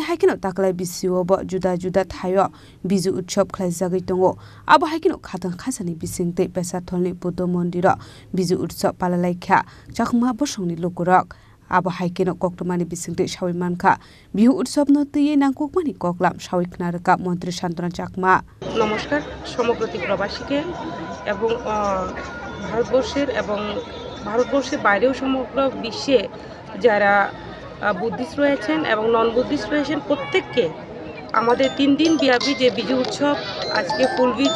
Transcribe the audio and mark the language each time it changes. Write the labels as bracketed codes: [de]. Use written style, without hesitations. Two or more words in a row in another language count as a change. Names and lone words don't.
[trp] haikino taklai bisiwo bo juda thayo biju utshop khlaijagui tongo abo haikino khatang khasani bisingte pesatholni Buddha mondiro biju utshop palalaikha chakma bosongni lokurok abo haikino koktomani bisingte shawimankha bihu utshop no tuye nangkukmani koklam shawiknarka মন্ত্রী শান্তনা চাকমা [bn] নমস্কার সমপ্রতি প্রবাসীকে এবং ভারতবর্ষের বাইরেও সমগ্র বিশ্বে যারা বুদ্ধিস্ট রয়েছেন এবং [en] non Buddhist [bn] রয়েছেন প্রত্যেককে আমাদের 3 দিন ব্যাপী যে বিজু উৎসব আজকে ফুল